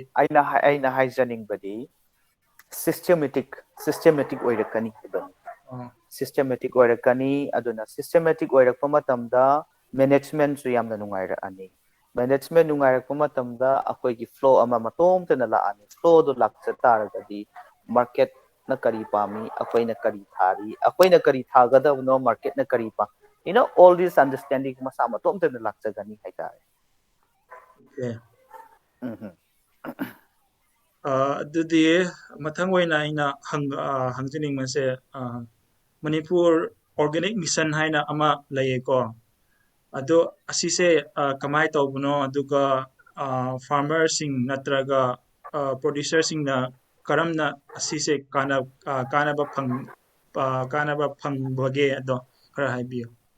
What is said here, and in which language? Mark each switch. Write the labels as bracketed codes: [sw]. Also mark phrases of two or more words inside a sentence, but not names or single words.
[mni] aina haijaningbadi systematic oirakani haibani, systematic oirakani aduna systematic oirakpa matamda management su yamna nungairani, management nungairakpa matamda akoigi flow ama matomtana laani, flow do lakcha taragadi market na kari pami akoina kari thari akoina kari thagadabno market na kari pa, [en] you know all this understanding [mni] masa matomtana lakcha gani haitare. Mhm. ꯑꯗꯨꯗꯤ ꯃꯊꯪ ꯑꯣꯏꯅ ꯑꯩꯅ ꯍꯪꯖꯅꯤꯡꯕꯁꯦ ꯃꯅꯤꯄꯨꯔ ꯑꯣꯔꯒꯥꯅꯤꯛ ꯃꯤꯁꯟ ꯍꯥꯏꯅ ꯑꯃ ꯂꯩꯌꯦꯀꯣ, ꯑꯗꯣ ꯑꯁꯤꯁꯦ ꯀꯃꯥꯏꯅ ꯇꯧꯕꯅꯣ ꯑꯗꯨꯒ ꯐꯥꯔꯃꯔꯁꯤꯡ ꯅꯠꯇ꯭ꯔꯒ ꯄ꯭ꯔꯣꯗ꯭ꯌꯨꯁꯔꯁꯤꯡꯅ ꯀꯔꯝꯅ ꯑꯁꯤꯁꯦ ꯀꯥꯟꯅꯕ ꯐꯪꯕꯒꯦ ꯑꯗꯣ ꯈꯔ ꯍꯥꯏꯕꯤꯌꯨ.